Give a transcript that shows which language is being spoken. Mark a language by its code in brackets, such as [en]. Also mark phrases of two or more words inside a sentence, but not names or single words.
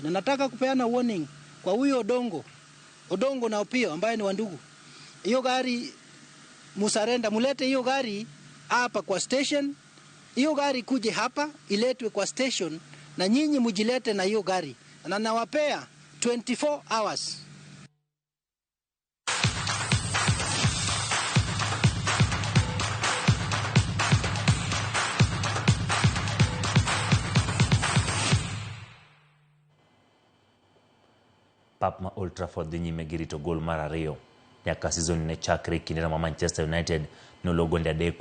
[sw] Na nataka kupeana warning kwa huyo Odongo na Opio ambaye ni wandugu. Hiyo gari musarenda, mulete hiyo gari hapa kwa station. Hiyo gari kuje hapa, iletwe kwa station, na nyinyi mujilete na hiyo gari. Na nawapea 24 hours. [luo] Pap ma Old Trafford dhi nyime gi rito gol mar 2 nyaka season ne chakre, kinde ma Manchester United nologo gonde 3